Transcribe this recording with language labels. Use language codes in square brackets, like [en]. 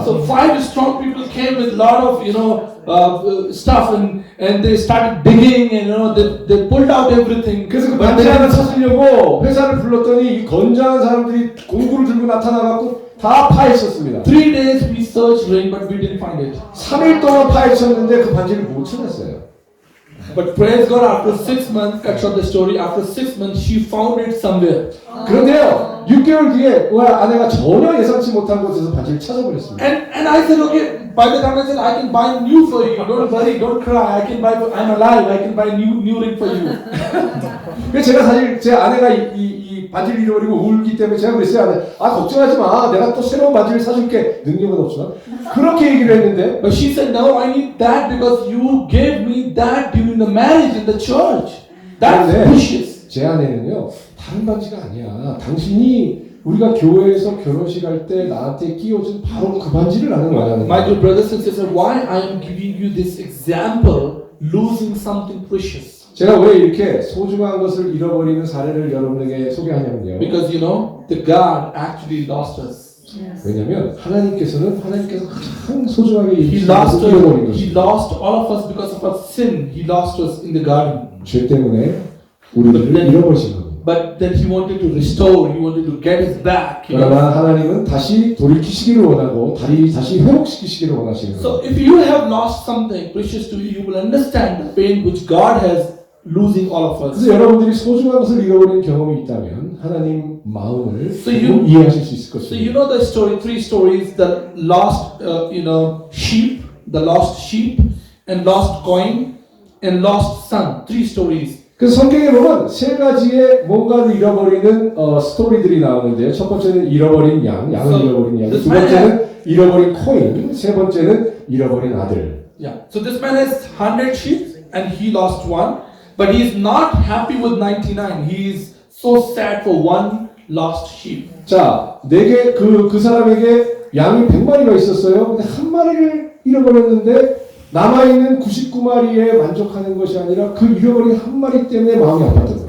[en] So 5 strong people came with a lot of stuff and they started digging and they pulled out everything. [ko] 그래서 그 반지 하나 찾으려고 회사를 불렀더니 이 건장한 사람들이 공구를 들고 나타나갖고 다 파헤쳤습니다. [en] 3 days we searched ring but we didn't find it. [ko] 3일 동안 파헤쳤는데 그 반지를 못 찾았어요. [en] But praise God, after 6 months, cut short the story, after 6 months she found it somewhere. [ko] 그런데요 6개월 뒤에 아내가 전혀 예상치 못한 곳에서 반지를 찾아버렸습니다. [en] And I said, okay, by the time I said, I can buy new for you, don't worry, don't cry, I'm alive, I can buy new ring for you. [ko] 그래서 제가 사실 제 아내가 이 반지를 잃어버리고 울기 때문에 제가 그랬어요. 걱정하지 마. 내가 또 새로운 반지를 사줄게. 능력은 없지만 그렇게 얘기를 했는데 [en] But she said, no, I need that because you gave me that during the marriage in the church. That's precious. [ko] 제 아내는요 다른 반지가 아니야. 당신이 우리가 교회에서 결혼식 할 때 나한테 끼워준 바로 그 반지를 나는 거야. [en] My dear brothers and sisters, why I am giving you this example, losing something precious? [ko] 제가 왜 이렇게 소중한 것을 잃어버리는 사례를 여러분에게 소개하냐면요. [en] Because the God actually lost us. [ko] 왜냐하면 하나님께서 가장 소중하게 [en] He [ko] 잃어버린 것입니다. [en] lost all of us because of our sin. He lost us in the garden. [ko] 죄 때문에 우리를 잃어버리신 겁니다. [en] But then He wanted to restore. He wanted to get us back. [ko] 그러나 하나님은 다시 돌이키시기를 원하고 다시 회복시키시기를 원하시는 [en] So [ko] 거예요. [en] if you have lost something precious to you, you will understand the pain which God has losing all of us. [ko] 그래서 여러분들이 소중한 것을 잃어버린 경험이 있다면 하나님 마음을 [en] So you- [ko] 이해하실 수 있을 [en] So you [ko] 것입니다. [en] know the story, 3 stories: the lost, sheep, the lost sheep, and lost coin, and lost son. 3 stories. [ko] 그래서 성경에 보면 3가지의 뭔가를 잃어버리는 스토리들이 나오는데요. 첫 번째는 잃어버린 양을 잃어버린 양. 두 번째는 잃어버린 코인. 세 번째는 잃어버린 아들. [en] Yeah. So this man has 100 sheep and he lost one, but he is not happy with 99. He is so sad for one lost sheep. [ko] 자, 그 사람에게 양이 100마리가 있었어요. 근데 한 마리를 잃어버렸는데 남아있는 99마리에 만족하는 것이 아니라 그 잃어버린 한 마리 때문에 마음이 아팠던 거예요.